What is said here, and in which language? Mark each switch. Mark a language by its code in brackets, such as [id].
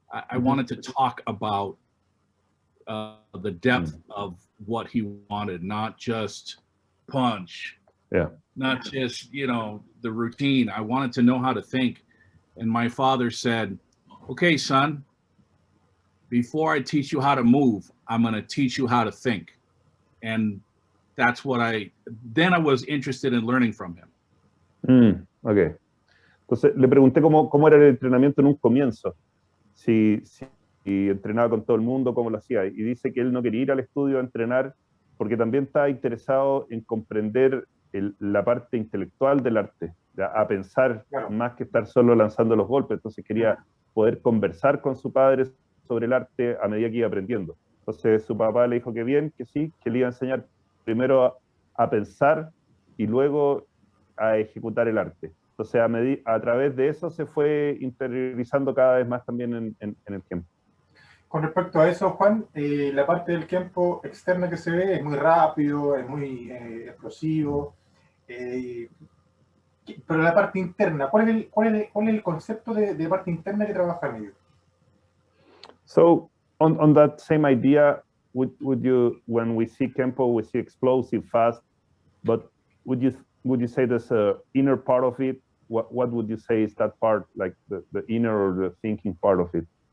[en] I wanted to talk about the depth of what he wanted, not just punch, not just, you know, the routine. I wanted to know how to think. And my father said, okay, son, before I teach you how to move, I'm going to teach you how to think. And that's what then I was interested in learning from him. Okay. [es] Entonces le pregunté cómo era el entrenamiento en un comienzo. Si entrenaba con todo el mundo, cómo lo hacía. Y dice que él no quería ir al estudio a entrenar porque también estaba interesado en comprender la parte intelectual del arte, a pensar más que estar solo lanzando los golpes. Entonces quería poder conversar con su padre sobre el arte a medida que iba aprendiendo. Entonces su papá le dijo que bien, que sí, que le iba a enseñar primero a pensar y luego a ejecutar el arte. Entonces a través de eso se fue interiorizando cada vez más también en el Kenpo. Con respecto a eso, Juan, la parte del Kenpo externa que se ve es muy rápido, es muy explosivo, pero la parte interna, ¿cuál es el concepto de parte interna que trabajan ellos? [en] So on that same idea, would you, when we see Kenpo, we see explosive, fast, but would you say there's a inner part of it? What would you say is that part, like the inner or the thinking part of it?